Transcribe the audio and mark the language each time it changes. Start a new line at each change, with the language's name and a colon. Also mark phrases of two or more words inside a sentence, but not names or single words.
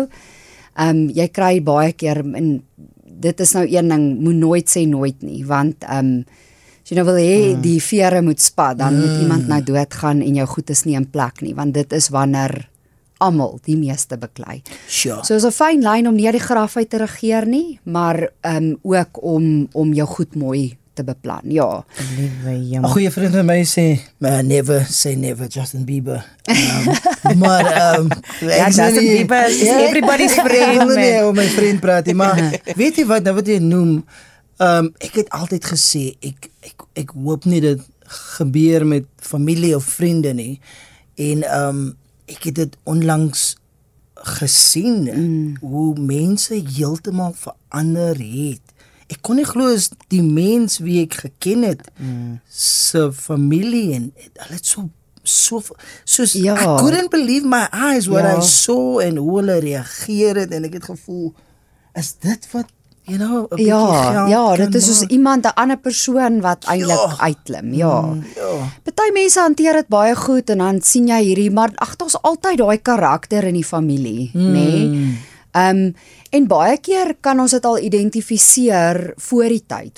Afrikaans: Jy kry baie keer en dit is nou een ding, moet nooit sê nooit nie, want as jy nou wil hê die vere moet spat, dan moet iemand nou doodgaan en jou goed is nie in plek nie, want dit is wanneer almal die meeste beklei. Sure. So is 'n fyn lyn om nie die graf uit te regeer nie, maar ook om jou goed mooi te beplan. Ja. Liewe 'n jong. goeie vriend van my sê,
English: never say never, Justin Bieber.
Afrikaans: Maar Ja,
English: Justin Bieber is everybody's friend,
Afrikaans: Ek wil nie man. oor my vriend praat nie, maar weet jy wat, nou wat jy noem, ek het altyd gesê, ek hoop nie dit gebeur met familie of vriende nie. En ek het dit onlangs gesien hoe mense heeltemal verander het. Ek kon nie glo is die mens wie ek geken het se familie en hulle het soos Ja.
English: I couldn't believe my eyes what
Afrikaans: Ja.
English: I saw
Afrikaans: en hoe hulle reageer het en ek het gevoel is dit wat
English: you know
Afrikaans: 'n bietjie geld Ja, kan dit is soos maak? iemand 'n ander persoon wat eintlik uitklim. Ja. Party mense hanteer dit baie goed en dan sien jy hierdie, maar ag, daar's altyd daai karakter in die familie, nê? En baie keer kan ons dit al identifiseer voor die tyd.